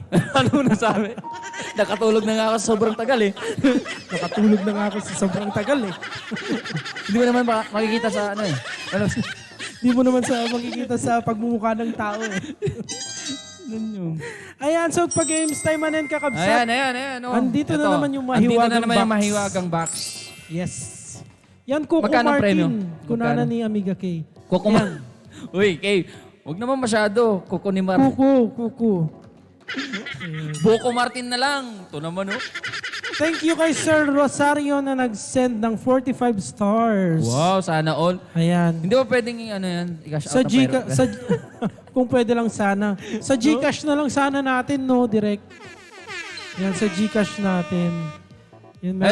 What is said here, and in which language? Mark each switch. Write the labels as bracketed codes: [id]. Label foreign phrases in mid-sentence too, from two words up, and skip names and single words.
[tl] Ano mo nasabi? Nakatulog na nga ako sa sobrang tagal eh. Nakatulog na nga ako sa sobrang tagal eh. Hindi mo naman makikita sa Di mo naman makikita sa pagmumukha ng tao eh. [ilo] Ayan, so pag [en] games time [ilo] manen kakabsat. [tl] Ayan. Oh. Andito na Ito. naman yung mahiwagang Andito na naman yung box. mahiwagang box. Yes. Yan, Coco Magkano ang premyo? Martin. Kunana Magkano? ni Amiga K. Kukuman. Uy, Kay, huwag naman masyado. Kuko ni Mar. Kuko. Boko Martin na lang. Ito naman, oh. Thank you kay Sir Rosario na nag-send ng 45 stars. Wow, sana all. Ayan. Hindi ba pwedeng i-cash Sa out ang pera? kung pwede lang sana. Sa Gcash na lang sana natin, no, direct. Yan, sa Gcash natin. Yan, meron